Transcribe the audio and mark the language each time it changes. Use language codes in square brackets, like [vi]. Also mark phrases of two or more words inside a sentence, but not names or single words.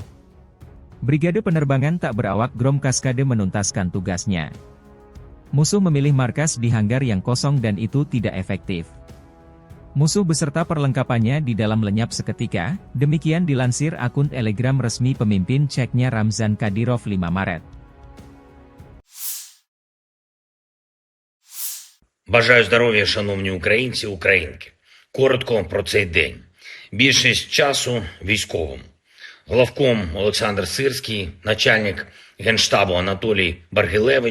[id] Brigade penerbangan tak berawak Grom Kaskade menuntaskan tugasnya. Musuh memilih markas di hanggar yang kosong dan itu tidak efektif. Musuh beserta perlengkapannya di dalam lenyap seketika, demikian dilansir akun Telegram resmi pemimpin Ceknya Ramzan Kadyrov 5 Maret. [uk] Бажаю здоров'я, шановні українці, українки. Коротко про цей день. Більшість часу військовим. Главком Олександр Сирський, начальник Генштабу Анатолій Баргилевич.